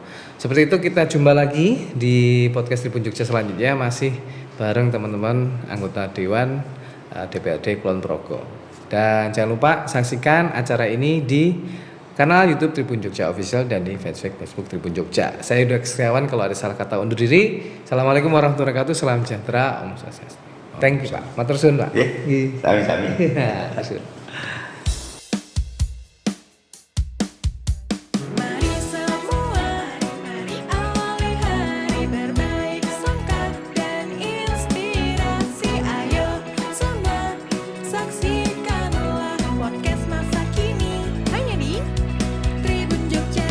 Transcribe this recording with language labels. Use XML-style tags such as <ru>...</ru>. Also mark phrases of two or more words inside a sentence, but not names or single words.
<id>Seperti itu, kita jumpa lagi di podcast Tribun Jogja selanjutnya, masih bareng teman-teman anggota Dewan DPRD Kulon Progo. Dan jangan lupa saksikan acara ini di kanal YouTube Tribun Jogja Official dan di fanpage Facebook Tribun Jogja. Saya Yuda Kristiawan, kalau ada salah kata undur diri.</id> <ar>السلام عليكم ورحمة الله وبركاته.</ar> <id>Salam sejahtera,</id> <sa>Om Swastiastu.</sa> <en>Thank you</en> <jv>Pak. Matur suwun Pak. Sami-sami.</jv> <id>Mari semua, mari awali hari berbaik sangka dan inspirasi. Ayo semua, saksikanlah podcast masa kini hanya di Tribun Jogja.</id>